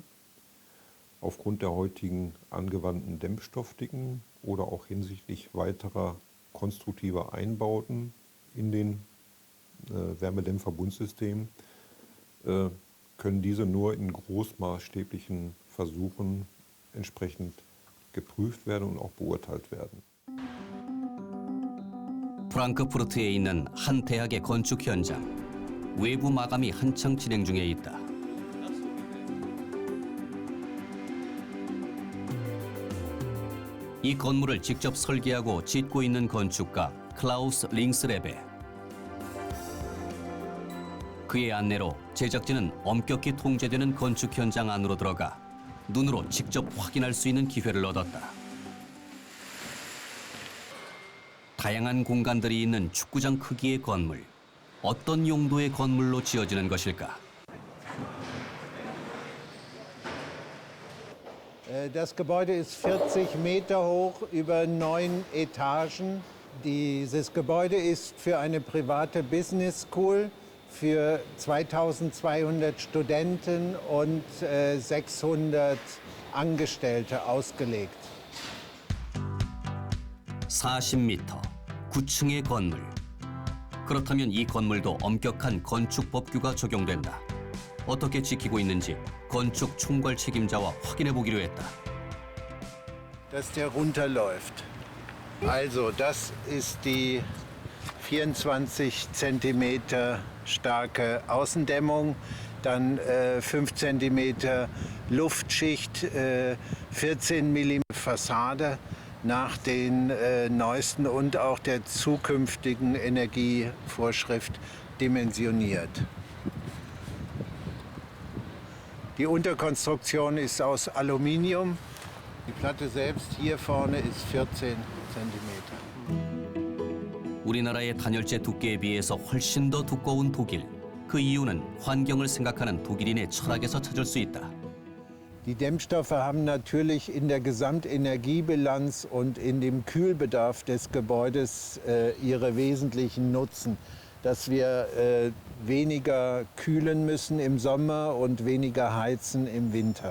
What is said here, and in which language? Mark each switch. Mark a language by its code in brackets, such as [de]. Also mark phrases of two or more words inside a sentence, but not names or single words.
[de] Aufgrund der heutigen angewandten Dämmstoffdicken oder auch hinsichtlich weiterer konstruktiver Einbauten in den Wärmedämmverbundsystemen können diese nur in großmaßstäblichen Versuchen entsprechend geprüft werden und auch beurteilt werden. [ko] 프랑크푸르트에 있는 한 대학의 건축 현장. 외부 마감이 한창 진행 중에 있다. 이 건물을 직접 설계하고 짓고 있는 건축가 클라우스 링스레베. 그의 안내로 제작진은 엄격히 통제되는 건축 현장 안으로 들어가 눈으로 직접 확인할 수 있는 기회를 얻었다. 다양한 공간들이 있는 축구장 크기의 건물. 어떤 용도의 건물로 지어지는 것일까? [de] Das Gebäude ist 40 Meter hoch über 9 Etagen. Dieses Gebäude ist für eine private [en] Business School [de] für 2200 Studenten und 600 Angestellte ausgelegt. [ko] 40m, 9층의 건물. 그렇다면 이 건물도 엄격한 건축 법규가 적용된다. 어떻게 지키고 있는지 건축 총괄 책임자와 확인해 보기로 했다. [de] Dass der runterläuft. Also, das ist die 24 Zentimeter starke Außendämmung, dann 5 Zentimeter Luftschicht, 14 mm Fassade nach den neuesten und auch der zukünftigen Energievorschrift dimensioniert. Die Unterkonstruktion ist aus Aluminium. Die Platte selbst hier vorne ist 14 Zentimeter. [ko] 우리나라의 단열재 두께에 비해서 훨씬 더 두꺼운 독일. 그 이유는 환경을 생각하는 독일인의 철학에서 찾을 수 있다. [de] Die Dämmstoffe haben natürlich in der Gesamtenergiebilanz und in dem Kühlbedarf des Gebäudes ihre wesentlichen Nutzen. Dass wir weniger kühlen müssen im Sommer und weniger heizen im Winter.